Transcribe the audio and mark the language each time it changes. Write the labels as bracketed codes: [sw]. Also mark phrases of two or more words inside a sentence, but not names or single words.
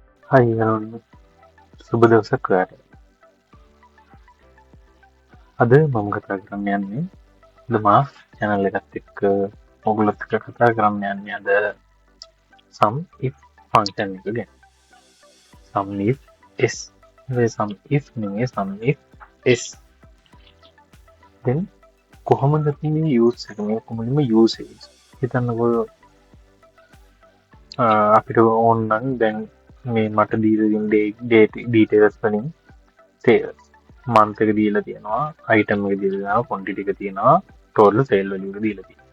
[si] හයි සුබ දවසක් ඔයාලට. අද මම කතා කරන්න යන්නේ The Math channel එකත් එක්ක ඔයගොල්ලොත් එක්ක කතා කරන්න යන්නේ අද [en] sum if function [si] එක ගැන. [en] sum if s. මේ sum if නෙමෙයි sum if s. [si] දැන් කොහොමද මේ use එක මේ කොහොමද usage? හිතන්නකෝ අපිට ඕන නම් දැන් මේ මට දීලා තියෙන details වලින් [en] sales month [si] එක දීලා තියෙනවා, item එක දීලා තියෙනවා, quantity එක තියෙනවා, [en] total sale value [si] එක දීලා තියෙනවා.